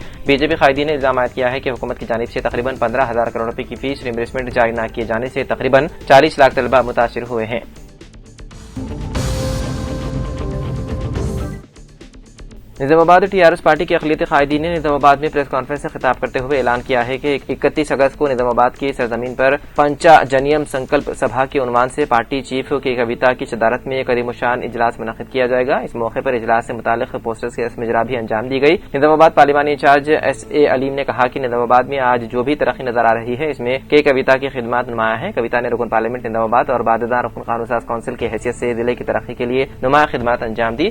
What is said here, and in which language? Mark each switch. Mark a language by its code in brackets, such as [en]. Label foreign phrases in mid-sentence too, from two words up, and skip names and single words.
[ur] بی جے پی قائدین نے الزام عائد کیا ہے کہ حکومت کی جانب سے تقریباً 15,000 کروڑ روپے کی فیس ریمبرسمنٹ جاری نہ کیے جانے سے تقریباً 40 لاکھ طلبہ متاثر ہوئے ہیں۔ نظام آباد ٹی آر ایس پارٹی کے اقلیتی قائدین نے نظام آباد میں پریس کانفرنس سے خطاب کرتے ہوئے اعلان کیا ہے کہ 31 اگست کو نظام آباد کی سرزمین پر پنچا جنیم سنکلپ سبھا کے عنوان سے پارٹی چیف کے کویتا کی صدارت میں ایک عظیم الشان اجلاس منعقد کیا جائے گا۔ اس موقع پر اجلاس سے متعلق پوسٹرز کی رسم اجرا بھی انجام دی گئی۔ نظام آباد پارلیمانی انچارج ایس اے علیم نے کہا کہ نظام آباد میں آج جو بھی ترقی نظر آ رہی ہے اس میں کے کویتا کی خدمات نمایاں ہیں۔ کویتا نے رکن پارلیمنٹ نظام آباد اور بعدازاں رکن قانون ساز کونسل کی حیثیت سے ضلع کی ترقی کے لیے نمایاں خدمات انجام دی۔